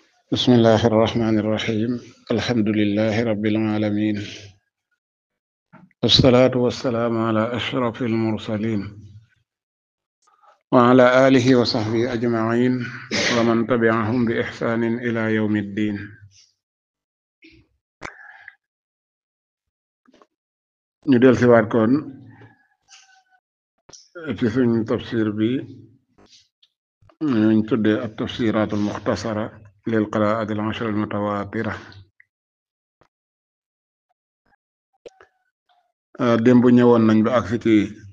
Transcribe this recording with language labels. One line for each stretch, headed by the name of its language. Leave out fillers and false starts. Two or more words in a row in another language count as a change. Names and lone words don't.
Arabic: بسم الله الرحمن الرحيم الحمد لله رب العالمين والصلاة والسلام على أشرف المرسلين وعلى آله وصحبه أجمعين ومن تبعهم بإحسان إلى يوم الدين
Wolof: ñu del si waat kon ci suñ tafsir bi ñu tuddee ak tafsiraat al muxtasara lil qiraat al ashra al mutawatira démb ñëwoon nañ ba agsi ci